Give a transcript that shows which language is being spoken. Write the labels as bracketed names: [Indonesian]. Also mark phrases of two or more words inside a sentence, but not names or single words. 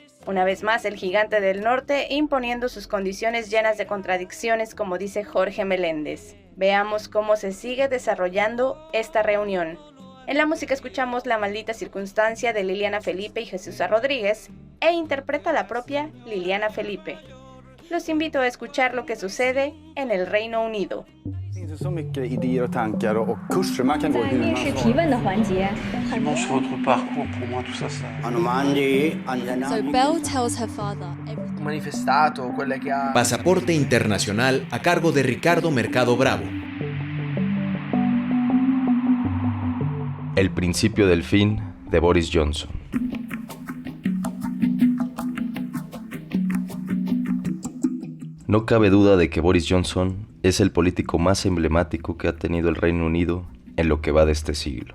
[Spanish] Una vez más, el gigante del norte imponiendo sus condiciones llenas de contradicciones, como dice Jorge Meléndez. Veamos cómo se sigue desarrollando esta reunión. En la música escuchamos La maldita circunstancia de Liliana Felipe y Jesús Rodríguez, e interpreta la propia Liliana Felipe. Los invito a escuchar lo que sucede en el Reino Unido. [Swedish] Så mycket idéer och tankar och kurser man kan gå hur man får. [English] So Belle tells her father everything. [Italian] Manifestato, quelle che ha... [Spanish] Pasaporte Internacional a cargo de Ricardo Mercado Bravo. El principio del fin de Boris Johnson. No cabe duda de que Boris Johnson es el político más emblemático que ha tenido el Reino Unido en lo que va de este siglo.